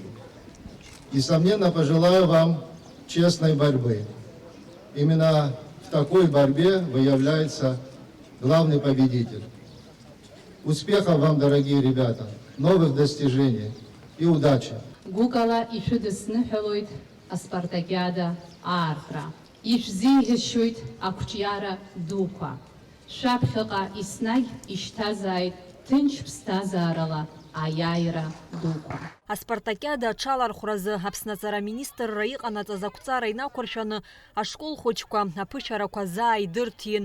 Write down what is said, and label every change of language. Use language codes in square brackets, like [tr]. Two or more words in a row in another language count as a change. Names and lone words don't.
[ru] Несомненно, пожелаю вам честной борьбы. Именно в такой борьбе выявляется главный победитель. Успехов вам, дорогие ребята, новых достижений и удачи! [ab] Гукала ишудысныҳәалоит аспартакиада аартра. Ишәзиӷьашьоит ақәҿиара дуқәа. Шәаԥхьаҟа еснагь ишьҭазааит ҭынч ԥсҭазаарала аиааира дуқәа. Аспартакиада аҽалархәразы Аԥсны аҵара-министрра иҟанаҵаз ақәҵара инақәыршәаны ашкол хәыҷқәа аԥышәарақәа зааидырҭиин.